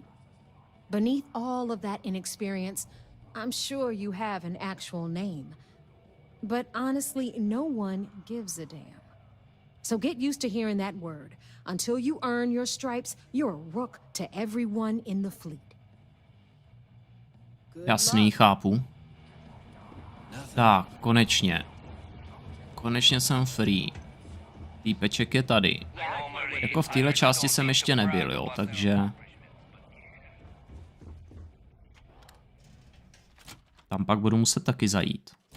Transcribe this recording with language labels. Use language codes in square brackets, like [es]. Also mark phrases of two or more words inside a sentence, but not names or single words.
[en] Beneath all of that inexperience, I'm sure you have an actual name. But honestly, no one gives a damn. So get used to hearing that word. Until you earn your stripes, you're a rook to everyone in the fleet. [cs] Jasný, chápu. Tak, konečně. Konečně jsem free. Týpeček je tady. Jako v téhle části jsem ještě nebyl, jo, takže... Tam pak budu muset taky zajít.